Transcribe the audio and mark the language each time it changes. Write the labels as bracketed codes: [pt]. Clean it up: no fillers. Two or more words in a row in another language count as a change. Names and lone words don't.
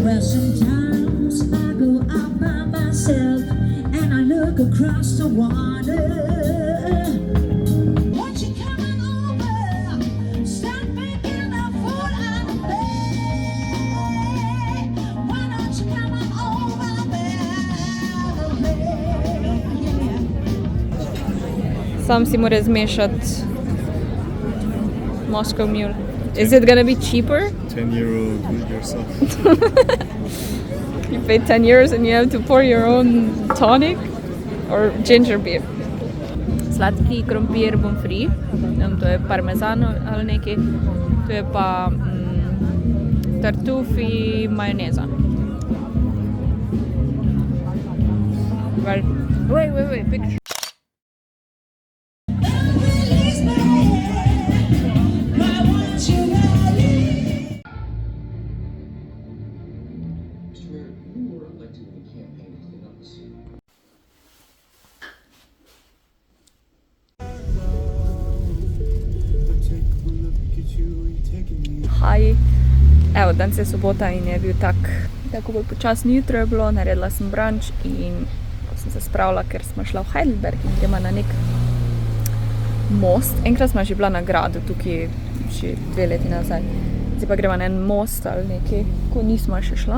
[en] Well, sometimes I go out by myself and I look across the water. Won't you come on over? Stop making a fool out of me. Why don't you come on over, baby? [sl] Sam si mora zmešati Moscow Mule. [en] Is it gonna be cheaper? 10 euro, do it yourself. You pay 10 euros and you have to pour your own tonic or ginger beer. [sl] Sladki krompir pomfri, to je parmezano ali nekaj, to je pa tartufi majoneza. [en] Well, wait, picture. Release me. Why won't you leave? Mr. Mayor, you were elected in a campaign to clean up the city. Hi. [sl] Evo, danes je sobota in je bil tako bolj počasno jutro je bilo, naredila sem brunch in ko sem se spravila, ker smo šla v Heidelberg in gremo na nek most. Enkrat smo že bila na gradu tukaj, že 2 leti nazaj. Zdaj pa gremo na en most ali nekaj, ko nismo še šla.